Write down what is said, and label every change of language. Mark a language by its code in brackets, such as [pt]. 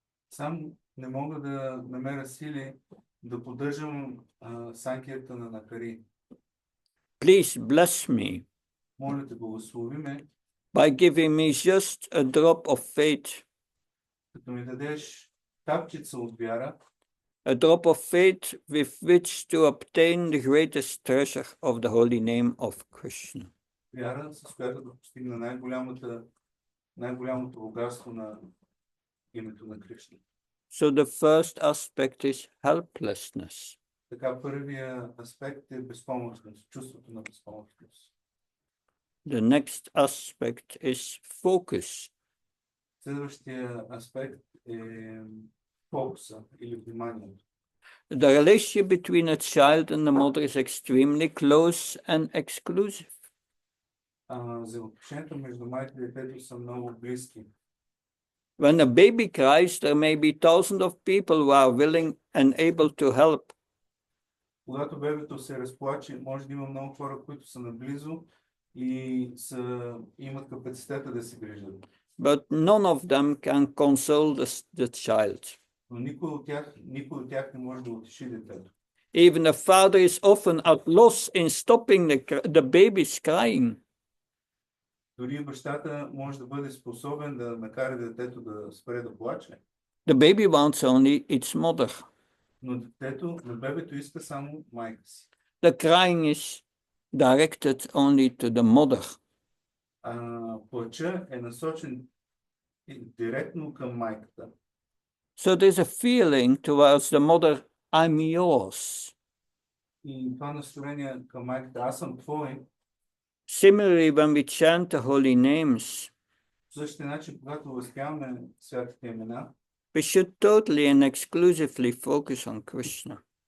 [bg] Сам не мога да намеря сили да поддържам санкиртана на Хари. [en] Please bless me [bg] Моля те, благослови ме, [en] by giving me just a drop of faith, [bg] като ми дадеш капчица от вяра, [en] a drop of faith with which to obtain the greatest treasure of the holy name of Krishna. [bg] вяра, с която да постигна най-голямото богатство на името на Кришна. [en] So the first aspect is helplessness. [bg] Така, първия аспект е безпомощност, чувството на безпомощност. [en] The next aspect is focus. [bg] Следващия аспект е фокуса или вниманието. [en] The relationship between a child and the mother is extremely close and exclusive. [bg] Взаимоотношенията между майка и детето са много близки. [en] When a baby cries, there may be thousands of people who are willing and able to help. [bg] Когато бебето се разплаче, може да има много хора, които са наблизо и имат капацитета да се грижат. [en] But none of them can console the child. [bg] Но никой от тях не може да утеши детето. [en] Even the father is often at loss in stopping the baby's crying. [bg] Дори бащата може да бъде способен да накара детето да спре да плаче. [en] The baby wants only its mother. [bg] Но на бебето иска само майка си. [en] The crying is directed only to the mother. [bg] Плача е насочен директно към майката. [en] So there's a feeling towards the mother, I'm yours. [bg] И това настроение към майката, аз съм твой. [en] Similarly, when we chant the holy names, [bg] По същия начин, когато възпяваме святите имена, [en] we should totally and exclusively focus on Krishna.